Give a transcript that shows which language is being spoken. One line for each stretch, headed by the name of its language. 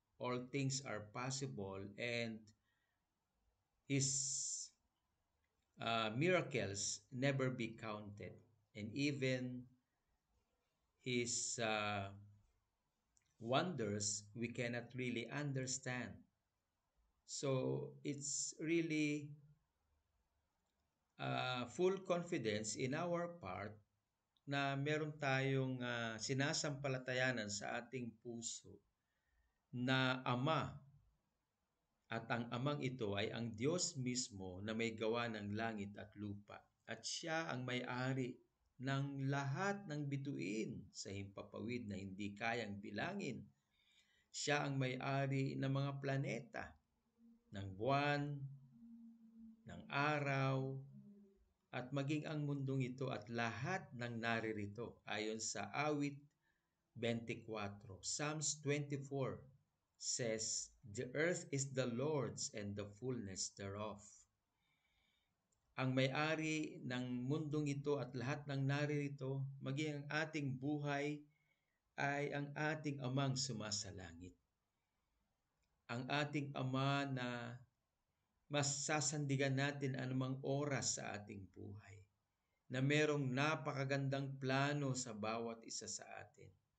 English: All things are possible and His miracles never be counted. And even His wonders we cannot really understand. So it's really full confidence in our part
Filipino: na meron tayong sinasampalatayanan sa ating puso na Ama, at ang Amang ito ay ang Diyos mismo na may gawa ng langit at lupa, at siya ang may-ari ng lahat ng bituin sa himpapawid na hindi kayang bilangin. Siya ang may-ari ng mga planeta, ng buwan, ng araw, at maging ang mundong ito at lahat ng naririto ayon sa awit 24.
English: Psalms 24 says, "The earth is the Lord's and the fullness thereof."
Filipino: Ang may-ari ng mundong ito at lahat ng naririto, maging ang ating buhay, ay ang ating Amang sumasalangit. Ang ating Ama na mas sasandigan natin anumang oras sa ating buhay, na merong napakagandang plano sa bawat isa sa atin.